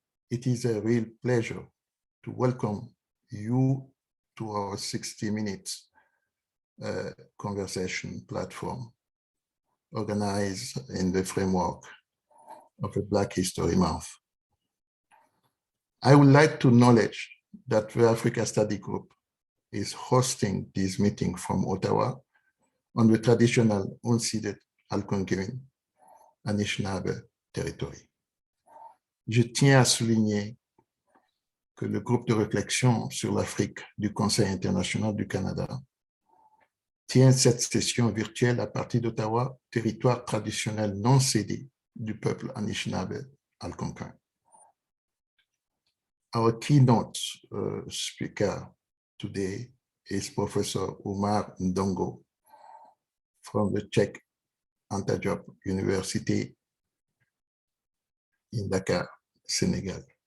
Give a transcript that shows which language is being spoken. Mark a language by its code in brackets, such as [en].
[en] It is a real pleasure to welcome you to our 60 minutes conversation platform organized in the framework of the Black History Month. I would like to acknowledge that the Africa Study Group is hosting this meeting from Ottawa on the traditional unceded Algonquin Anishinaabe territory. [fr] Je tiens à souligner que le groupe de réflexion sur l'Afrique du Conseil international du Canada tient cette session virtuelle à partir d'Ottawa, territoire traditionnel non cédé du peuple Anishinaabe algonquin. [en] Our keynote speaker today is Professor Oumar Ndongo from the Cheikh Anta Diop University in Dakar, Senegal.